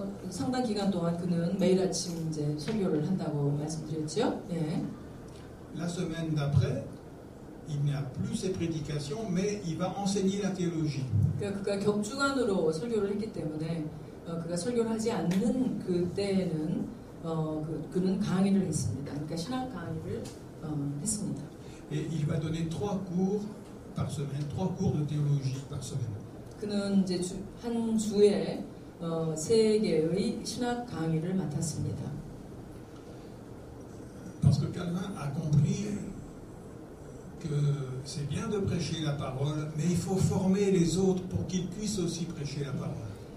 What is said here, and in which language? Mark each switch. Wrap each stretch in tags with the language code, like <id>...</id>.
<ko>상당 기간 동안 그는 매일 아침 이제 설교를 한다고 말씀드렸죠. 예.</ko> <fr>La semaine d'après, il n'y a plus ces prédications, mais il va enseigner la théologie.</fr> <ko>그러니까 그가 격주간으로 설교를 했기 때문에 그가 설교를 하지 않는 그때에는 그는 강의를 했습니다. 그러니까 신학 강의를 했습니다.</ko> <fr>Et il va donner 3 cours par semaine, 3 cours de théologie par semaine.</fr> <ko>그는 이제 한 주에 3개의 신학 강의를 맡았습니다.</ko> <fr>Parce que Calvin a compris que c'est bien de prêcher la parole, mais il faut former les autres pour qu'ils puissent aussi prêcher la parole.</fr>